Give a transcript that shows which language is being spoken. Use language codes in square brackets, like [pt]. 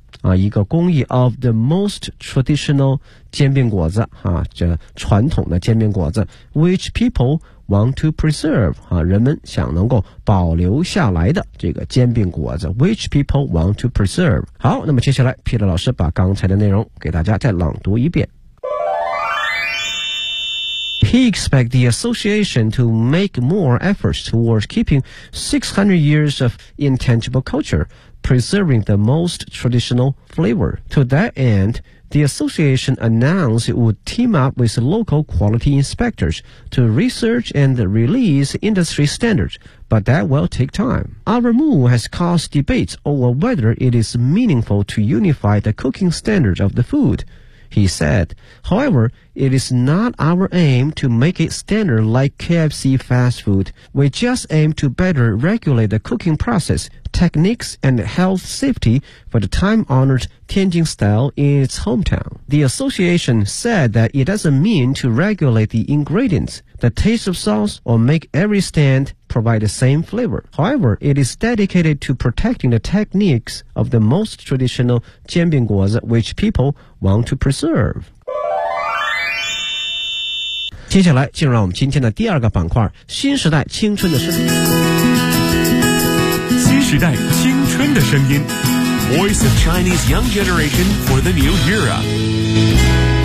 [zh] 啊，一个工艺 [en] of the most traditional [zh] 煎饼果子啊，这传统的煎饼果子 ， [en] which people want to preserve [zh] 啊，人们想能够保留下来的这个煎饼果子 ，which people want to preserve。好，那么接下来 ，Peter 老师把刚才的内容给大家再朗读一遍。 [en] He expects the association to make more efforts towards keeping 600 years of intangible culture, preserving the most traditional flavor. To that end, the association announced it would team up with local quality inspectors to research and release industry standards, but that will take time. Our move has caused debates over whether it is meaningful to unify the cooking standards of the food. He said, however, it is not our aim to make it standard like KFC fast food. We just aim to better regulate the cooking process, techniques, and health safety for the time-honored Tianjin style in its hometown. The association said that it doesn't mean to regulate the ingredients, the taste of sauce, or make every stand provide the same flavor. However, it is dedicated to protecting the techniques of the most traditional 煎饼果子 which people want to preserve. [zh] 接下来进入我们今天的第二个板块，新时代青春的声音。新时代青春的声音 [en] Voice of Chinese Young Generation for the New Era。